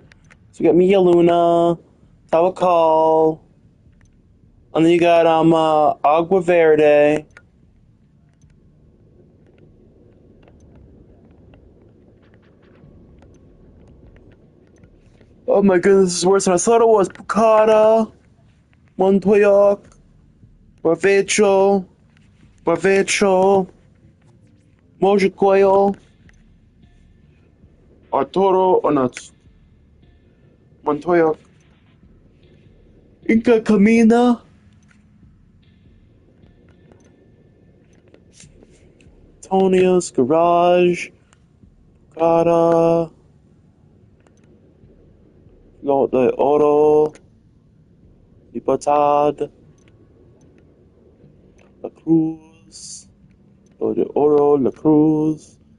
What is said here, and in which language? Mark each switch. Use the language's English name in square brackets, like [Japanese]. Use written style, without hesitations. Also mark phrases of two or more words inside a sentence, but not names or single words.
[English] So you got Mia Luna, Tawakal, and then you got Agua Verde. Oh my goodness, this is worse than I thought it was. Pucata, Montoyac, Barvecho, Mojicoyo, Arturo, oh no, it's Montoyac, Inca Camina, Tonia's Garage, Pucata, Lot de Oro, Libertad, La Cruz, Lot de Oro, La Cruz.